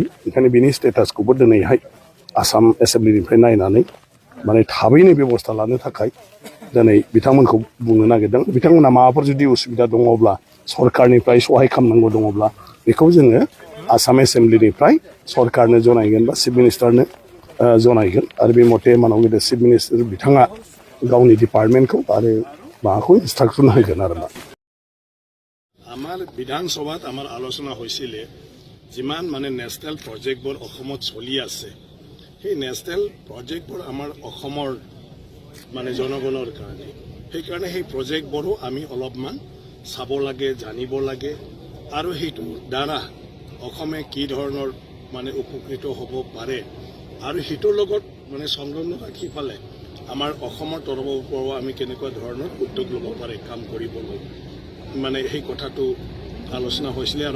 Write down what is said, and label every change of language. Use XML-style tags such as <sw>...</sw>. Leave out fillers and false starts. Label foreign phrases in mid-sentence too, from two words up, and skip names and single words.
<brx>ओंखायनो बिनि स्टेटासखौबो दिनैहाय आसाम एसेम्ब्लिनिफ्राय नायनानै थाबैनो बेबस्था लानो थाखाय दिनै बिथांमोनखौ बुंनो नागिरदों बिथांमोना माबाफोर जुदि उसुबिदा दङब्ला सरकारनिफ्राय सहाय खालामनांगौ दङब्ला बेखौ जोङो आसाम एसेम्ब्लिनिफ्राय सरकारनो जनायगोन बा</brx> <en>chief minister</en> <brx>जनायगोन आरो बे मथे मानाव गेदेर</brx> <en>chief minister</en> <brx>बिथाङा गावनि डिपार्टमेन्टखौ आरो माबाखौ इन्सट्राक्शन होगोन आरो</brx> <as>আমাৰ বিধানসভাত আমাৰ আলোচনা হৈছিলে যিমান নেশ্যনেল প্ৰজেক্টবোৰ অসমত চলি আছে সেই নেশ্যনেল প্ৰজেক্টবোৰ আমাৰ অসমৰ জনগণৰ কাৰণে সেইকাৰণে সেই প্ৰজেক্টবোৰো আমি অলপমান চাব লাগে জানিব লাগে আৰু সেইটোৰ দ্বাৰা অসমে কি ধৰণৰ উপকৃত হ'ব পাৰে আৰু সেইটোৰ লগত সংলগ্ন ৰাখি পেলে আমাৰ অসমৰ তৰফৰ পৰা আমি কেনেকুৱা ধৰণৰ উদ্যোগ ল'ব পাৰে কাম কৰিবলৈ সেই কথাটো আলোচনা হৈছিলে আৰু</as>